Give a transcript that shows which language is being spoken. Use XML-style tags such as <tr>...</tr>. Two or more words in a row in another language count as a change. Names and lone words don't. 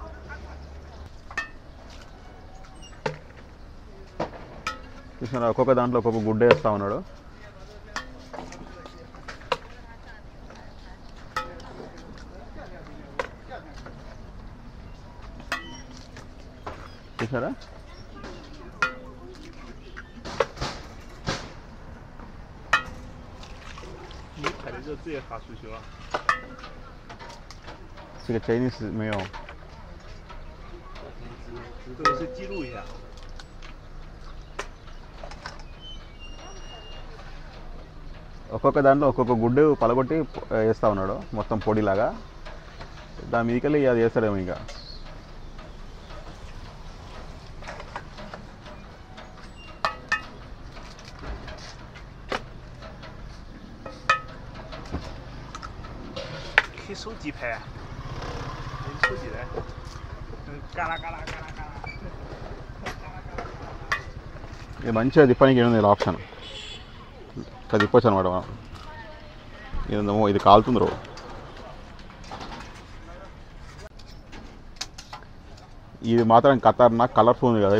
<te>చూసినా ఒక్కొక్క దాంట్లో ఒక్కొక్క గుడ్డ వేస్తూ ఉన్నాడు. చూసారా,</te> <zh>这个 Chinese 没有。这个是记录一下。</zh> <te>ఒక్కొక్క దాంట్లో ఒక్కొక్క గుడ్డు పలగొట్టి వేస్తూ ఉన్నాడు మొత్తం పొడిలాగా. దాని మీదకెళ్ళి అది వేస్తాడేమో ఇంకా.</te> <zh>可以手机拍，用手机来，嘎啦嘎啦嘎啦嘎啦。</zh> <te>ఇది మంచిగా తిప్పడానికి ఏముంది ఇలా ఆప్షన్, ఇట్లా తిప్పొచ్చు అనమాట మనం. ఇదేమో ఇది కాలుతుంది రో. ఇది మాత్రం ఖతర్నాక్ కలర్ఫుల్ ఉంది కదా.</te>